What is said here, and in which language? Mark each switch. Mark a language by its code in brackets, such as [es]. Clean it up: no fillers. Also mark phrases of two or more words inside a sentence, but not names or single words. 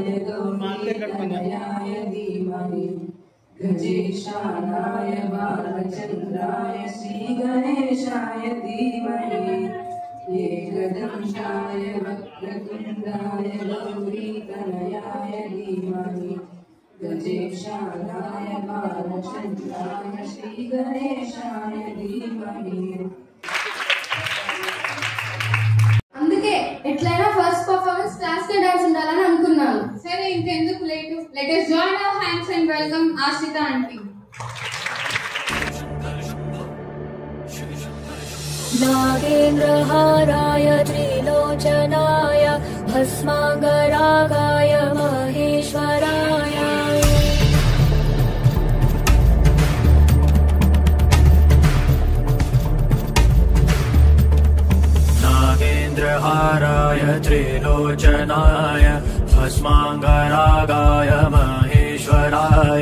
[sa] गौरीतनयाय धीमहि गजेशालाय बालचन्द्राय श्रीगणेशाय धीमहि एकदन्ताय वक्रतुण्डाय गौरीतनयाय धीमहि गजेशालाय बालचन्द्राय श्रीगणेशाय धीमहि. [te] అందుకే ఎట్లైనా [en] first performance classical dance [te] ఉండాలని అనుకున్నాను. సరే ఇంకెందుకు లేటు, [en] లెట్ us join our hands and welcome Ashita aunty. [sa] नागेन्द्रहाराय त्रिलोचनाय भस्मांगरागाय महेश्वराय नागेन्द्रहाराय त्रिलोचनाय भस्मांगरागाय महेश्वराय